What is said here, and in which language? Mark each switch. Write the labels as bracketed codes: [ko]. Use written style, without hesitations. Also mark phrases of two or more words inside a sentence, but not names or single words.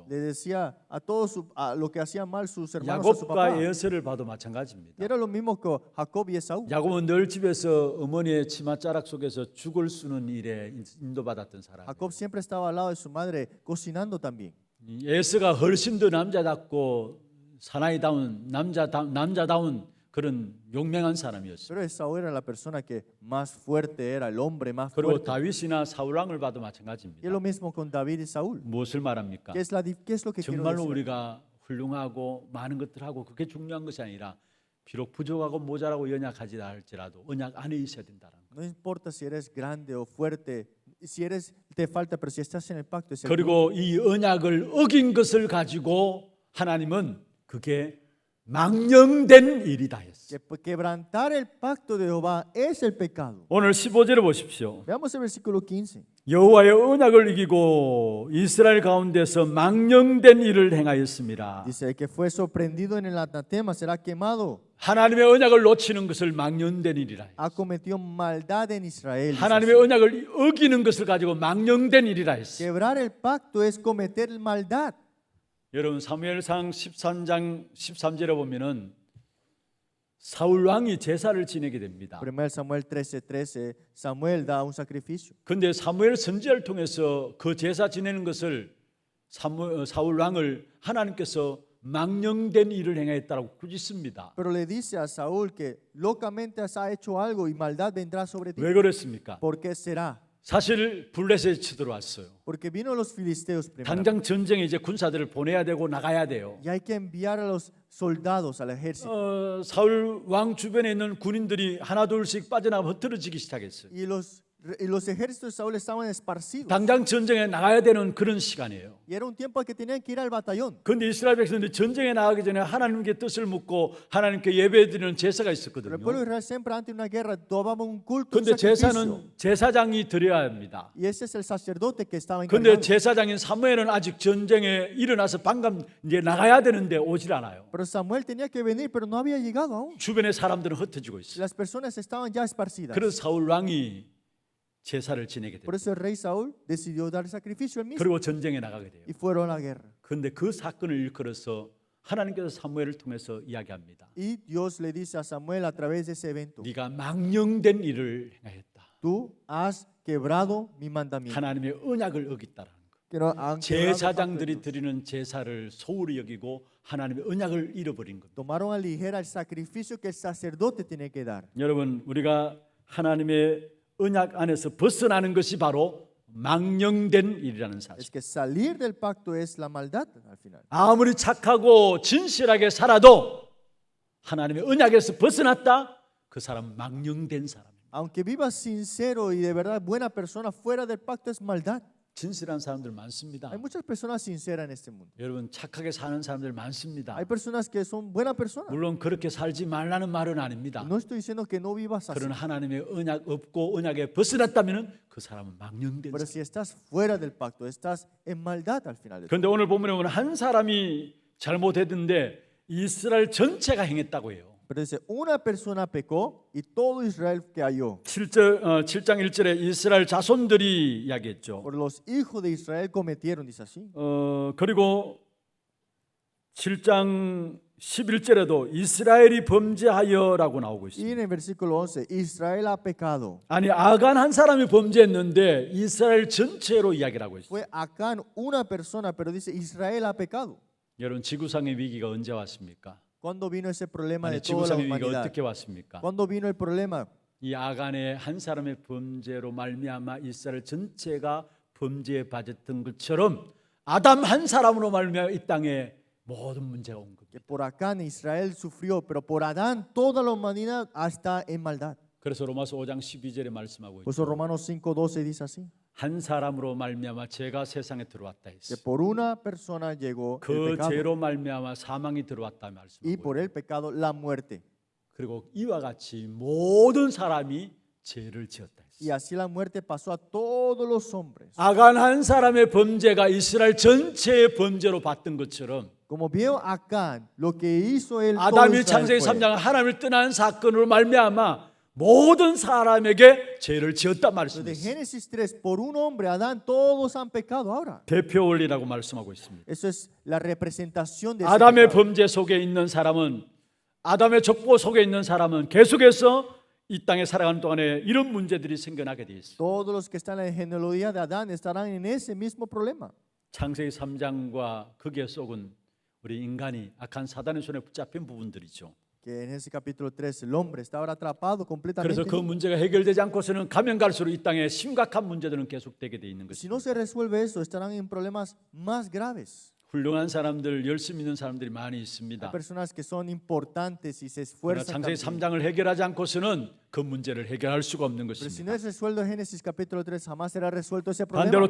[es] Le decía a todos a lo que hacían mal sus hermanos a su papá. [ko] 야곱과 에서를 봐도 마찬가지입니다. [es] Y era lo mismo que Jacob y Esaú. [ko] 야곱은 늘 집에서 어머니의 치맛자락 속에서 죽을 쓰는 일에 인도받았던 사람. [es] Jacob siempre estaba al lado de su madre cocinando también. [ko] 에서가 훨씬 더 남자답고 사나이다운 남자다운 그런 용맹한 사람이었어요. [es] Pero Esaú era la persona que más fuerte era, el hombre más [ko] 그리고 [es] fuerte. [ko] 다윗이나 사울 왕을 봐도 [es] Y [ko] 마찬가지입니다. [es] es lo mismo con David y Saúl. [ko] 무엇을 말합니까? [es] ¿Qué es lo que quiero [ko] 정말로 [es] decir? [ko] 우리가 훌륭하고 많은 것들 하고 그게 중요한 것이 아니라 비록 부족하고 모자라고 연약하지 할지라도 언약 안에 있어야 된다는 거. [es] No importa si eres grande o fuerte, si eres te falta, pero si estás en el pacto es el [ko] 그리고 이 언약을 어긴 것을 가지고 하나님은 그게 망령된 일이다 했어요. [es] que quebrantar el pacto de Jehová es el pecado. [ko] 오늘 15절을 보십시오. [es] Veamos el versículo 15. [ko] 여호와의 언약을 이기고 이스라엘 가운데서 망령된 일을 행하였습니다. [es] Dice: el que fue sorprendido en el anatema será quemado. 하나님의 언약을 놓치는 것을 망령된 일이라. Ha cometido maldad en Israel. dice [ko] 하나님의 [es] así. [ko] 언약을 어기는 것을 가지고 망령된 일이라 했어요. [es] Quebrar el pacto es cometer maldad. [ko] 여러분 사무엘상 13장 13절에 보면은 사울 왕이 제사를 지내게 됩니다. [es] 1 Samuel 13:13, Samuel da un sacrificio. [ko] 근데 사무엘 선지자를 통해서 그 제사 지내는 것을 사울 왕을 하나님께서 망령된 일을 행했다고 꾸짖습니다. [es] Pero le dice a Saúl que locamente has hecho algo y maldad vendrá sobre ti. [ko] 왜 그랬습니까? [es] ¿Por qué será? [ko] 사실 블레셋이 쳐들어왔어요. [es] Porque vino los filisteos primero. [ko] 당장 전쟁에 이제 군사들을 보내야 되고 나가야 돼요. [es] Y hay que enviar a los soldados al ejército. [ko] 사울 왕 주변에 있는 군인들이 하나 둘씩 빠져나가 흩어지기 시작했어요. [es] Y los los ejércitos de Saúl estaban esparcidos. [ko] 당장 전쟁에 나가야 되는 그런 시간이에요. [es] Y era un tiempo en que tenían que ir al batallón. [ko] 그런데 이스라엘 백성들이 전쟁에 나가기 전에 하나님께 뜻을 묻고 하나님께 예배드리는 제사가 [es] Pero [ko] 있었거든요. [es] el pueblo de Israel siempre antes de una guerra tomaba un culto, un [ko] 그런데 [es] sacrificio. [ko] 제사는 제사장이 드려야 합니다. [es] Y ese es el sacerdote que estaba [ko] 그런데 [es] encargado. [ko] 제사장인 사무엘은 아직 전쟁에 일어나서 방금 이제 나가야 되는데 오질 않아요. [es] Pero Samuel tenía que venir, pero no había llegado aún. [ko] 주변의 사람들은 흩어지고 있어요. [es] Las personas estaban ya esparcidas. [ko] 그래서 사울 왕이 제사를 지내게 [es] Por [ko] 돼요. [es] eso el rey Saúl decidió dar sacrificio él mismo [ko] 그리고 전쟁에 나가게 돼요. [es] y fueron a la guerra. [ko] 그런데 그 사건을 일컬어서 하나님께서 사무엘을 통해서 이야기합니다. [es] Y Dios le dice a Samuel a través de ese evento: [ko] 네가 망령된 일을 행하였다. [es] tú has quebrado mi mandamiento. [ko] 하나님의 언약을 어겼다라는 거. [es] Que no han quebrado el pacto de [ko] 제사장들이 [es] Dios. [ko] 드리는 제사를 소홀히 여기고 하나님의 언약을 잃어버린 겁니다. [es] Tomaron a ligera el sacrificio que el sacerdote tiene que dar. [ko] 여러분, 우리가 하나님의 언약 안에서 벗어나는 것이 바로 망령된 일이라는 사실. [es] Es que salir del pacto es la maldad al final. [ko] 아무리 착하고 진실하게 살아도 하나님의 언약에서 벗어났다, 그 사람은 망령된 사람입니다. [es] Aunque vivas sincero y de verdad buena persona, fuera del pacto es maldad. [ko] 진실한 사람들 많습니다. [es] Hay muchas personas sinceras en este mundo. [ko] 여러분, 착하게 사는 사람들 많습니다. [es] Hay personas que son buenas personas. [ko] 물론 그렇게 살지 말라는 말은 아닙니다. [es] No estoy diciendo que no vivas así. [ko] 그런 하나님의 언약 없고 언약에 벗어났다면 그 사람은 망령된 [es] Pero [ko] 사람. [es] si estás fuera del pacto, estás en maldad al final. [ko] 그런데 오늘 본문에 보면 한 사람이 잘못했는데 이스라엘 전체가 행했다고 해요. [es] Pero dice, una persona pecó y todo Israel cayó. [ko] 7장 1절에 이스라엘 자손들이 이야기했죠. [es] Por los hijos de Israel cometieron, dice así. [ko] 그리고 7장 11절에도 이스라엘이 범죄하여라고 나오고 [es] Y [ko] 있습니다. [es] en el versículo 11, Israel ha pecado. [ko] 아니, 아간 한 사람이 범죄했는데 이스라엘 전체로 이야기를 하고 있어요. [es] Fue Acán una persona, pero dice Israel ha pecado. [ko] 여러분, 지구상의 위기가 언제 왔습니까? [es] ¿Cuándo vino ese problema de [ko] 아니, [es] toda la [ko] 지구상의 위기가 [es] humanidad? [ko] 어떻게 왔습니까? [es] ¿Cuándo vino el problema? [ko] 이 아간의 한 사람의 범죄로 말미암아 이스라엘 전체가 범죄에 빠졌던 것처럼 아담 한 사람으로 말미암아 이 땅에 모든 문제가 온 [es] Que [ko] 겁니다. [es] por Acán Israel sufrió, pero por Adán toda la humanidad está en maldad. [ko] 그래서 로마서 5장 12절에 말씀하고 [es] Por [ko] 있죠. [es] eso Romanos 5:12 dice así, [ko] 한 사람으로 말미암아 죄가 세상에 들어왔다 [es] que [ko] 했어. [es] por una persona llegó el [ko] 그 [es] pecado [ko] 죄로 말미암아 사망이 들어왔다 [es] y [ko] 말씀하고 [es] por [ko] 있죠. [es] el pecado la muerte. [ko] 그리고 이와 같이 모든 사람이 죄를 지었다 [es] Y [ko] 했어. [es] así la muerte pasó a todos los hombres. [ko] 아간 한 사람의 범죄가 이스라엘 전체의 범죄로 봤던 것처럼 [es] Como vio Acán, lo que hizo él, todo [ko] 아담이 [es] Israel [ko] 창세기 [es] fue. [ko] 3장 하나님을 떠난 사건으로 말미암아 모든 사람에게 죄를 지었다 [es] Pero de [ko] 말씀했어요. [es] Génesis 3, por un hombre, Adán, todos han pecado ahora. [ko] 대표 원리라고 말씀하고 있습니다. [es] Eso es la representación de ese [ko] 아담의 [es] pecado. [ko] 범죄 속에 있는 사람은, 아담의 족보 속에 있는 사람은 계속해서 이 땅에 살아가는 동안에 이런 문제들이 생겨나게 돼 있어요. [es] Todos los que están en la genealogía de Adán estarán en ese mismo problema. [ko] 창세기 3장과 거기에 속은 우리 인간이 악한 사단의 손에 붙잡힌 부분들이죠. [es] Que en ese capítulo 3 el hombre está ahora atrapado completamente. [ko] 그래서 그 문제가 해결되지 않고서는 가면 갈수록 이 땅에 심각한 문제들은 계속되게 돼 있는 [es] Si [ko] 것입니다. [es] no se resuelve eso, estarán en problemas más graves. [ko] 훌륭한 사람들, 열심히 있는 사람들이 많이 [es] Hay [ko] 있습니다. [es] personas que son importantes y se [ko] 그러나 [es] esfuerzan. [ko] 창세기 [es] también. [ko] 3장을 해결하지 않고서는 그 문제를 해결할 수가 없는 [es] Pero si no [ko] 것입니다. [es] es resuelto en Génesis capítulo 3, jamás será resuelto ese [ko] 반대로